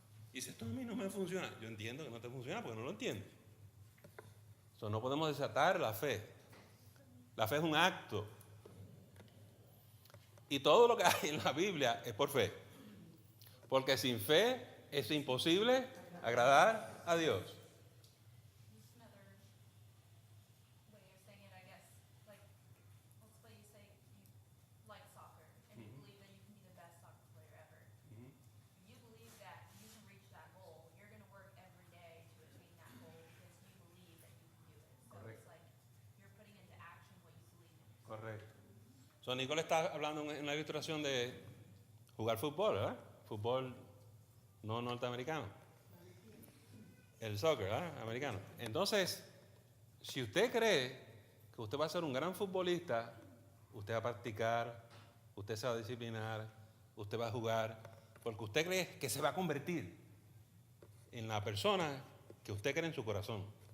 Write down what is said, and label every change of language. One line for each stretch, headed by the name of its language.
Spanish: Y dice, esto a mí no me funciona. Yo entiendo que no te funciona porque no lo entiendo. So, no podemos desatar la fe. La fe es un acto. Y todo lo que hay en la Biblia es por fe. Porque sin fe es imposible agradar a Dios.
English: Use another way of saying it, I guess. Like, let's say you like soccer, and you believe that you can be the best soccer player ever. You believe that you can reach that goal. You're going to work every day to attain that goal because you believe that you can do it. So Correct. it's like you're putting into action what you believe in.
Spanish: Correcto. So, Nicole está hablando en la ilustración de jugar fútbol, ¿verdad? Fútbol no norteamericano. El soccer, ¿verdad? Americano. Entonces, si usted cree que usted va a ser un gran futbolista, usted va a practicar, usted se va a disciplinar, usted va a jugar, porque usted cree que se va a convertir en la persona que usted cree en su corazón.